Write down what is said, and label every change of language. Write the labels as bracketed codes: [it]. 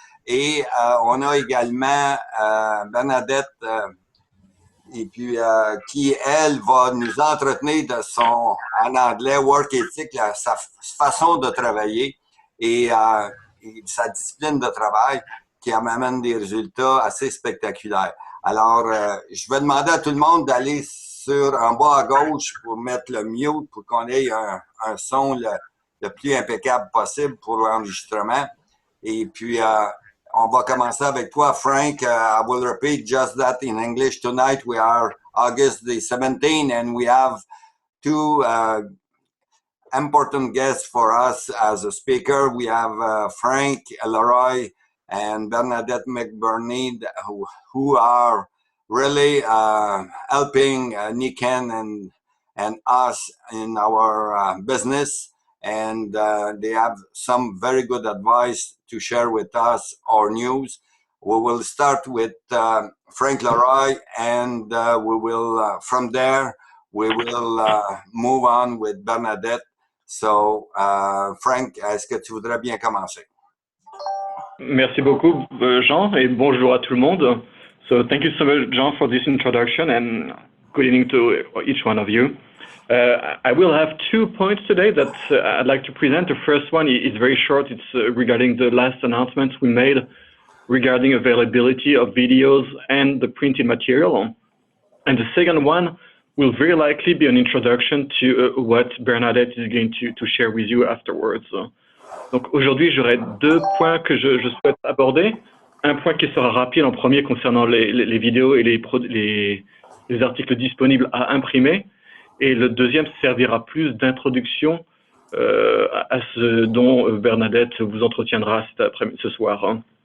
[fr] Et on a également Bernadette et puis qui, elle, va nous entretenir de son, en anglais, work ethic, sa façon de travailler et sa discipline de travail qui amène des résultats assez spectaculaires. Alors, je vais demander à tout le monde d'aller en bas à gauche pour mettre le mute pour qu'on ait un son le plus impeccable possible pour l'enregistrement. Et puis, on va commencer avec toi, Frank. [en] I will repeat just that in English. Tonight we are August the 17th and we have two important guests for us as a speaker. We have Frank Leroy and Bernadette McBurney who are really helping Niken and us in our business. And they have some very good advice to share with us, our news. We will start with Frank Leroy, and we will, from there, we will move on with Bernadette. [fr] So, Frank, est-ce que tu voudrais bien commencer? Merci beaucoup, Jean, et bonjour à tout le monde. [en] So, thank you so much, Jean, for this introduction, and good evening to each one of you. I will have 2 points today that I'd like to present. The first one is very short. It's regarding the last announcement we made regarding availability of videos and the printed material. And the second one will very likely be an introduction to what Bernadette is going to share with you afterwards. [fr] Donc aujourd'hui, j'aurai 2 points que je souhaite aborder. Un point qui sera rapide en premier concernant les vidéos et les articles disponibles à imprimer. Et le deuxième servira plus d'introduction à ce dont Bernadette vous entretiendra ce soir.